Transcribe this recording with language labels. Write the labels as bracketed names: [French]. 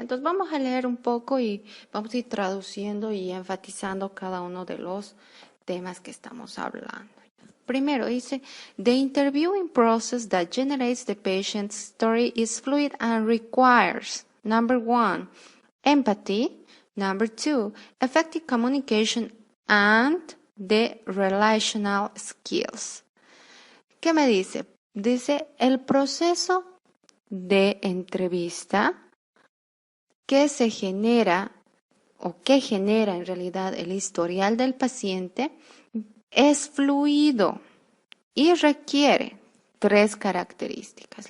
[Spanish] Entonces vamos a leer un poco y vamos a ir traduciendo y enfatizando cada uno de los temas que estamos hablando. Primero dice, [English] the interviewing process that generates the patient's story is fluid and requires, number 1, empathy, number 2, effective communication and the relational skills. [Spanish] ¿Qué me dice? Dice, el proceso de entrevista que se genera o que genera en realidad el historial del paciente es fluido y requiere 3 características.